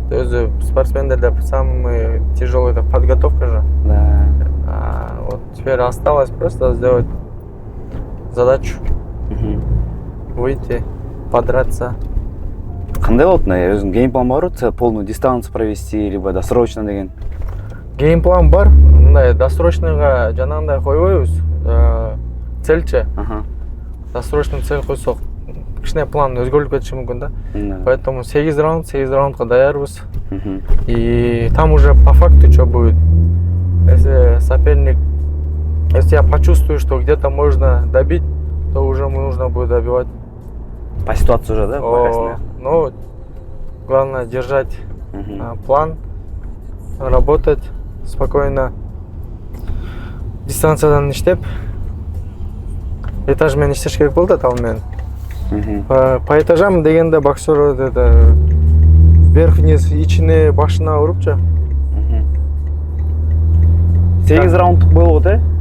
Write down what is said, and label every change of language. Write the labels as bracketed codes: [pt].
[ky] Өзү спортсмендерде [ru] самый тяжелый это подготовка же. Да. Вот теперь осталось просто сделать задачу. Выйти, подраться. [ky] Кандай болду? Өзүң геймплан барбы? [ru] Полную дистанцию провести, либо досрочно деген? [ky] Геймплан бар. Мындай досрочныйга жанагындай койбойбуз. Цельчи. Досрочный цель койсок, кичине план өзгөрүлүп кетиши мүмкүн да. [ru] Поэтому [ky] 8 раундга даярбыз. [ru] И там уже по факту что будет. Если соперник, если я почувствую, что где-то можно добить, то уже нужно будет добивать. По ситуации уже, да? Ну, главное держать план, работать спокойно. [ky] Дистанциядан иштеп, этаж менен иштеш керек болду да, ал менен. [ru] По этажам дегенде боксер это вверх-вниз [ky] ичине башына урупчу. 8 раундтук болду, да?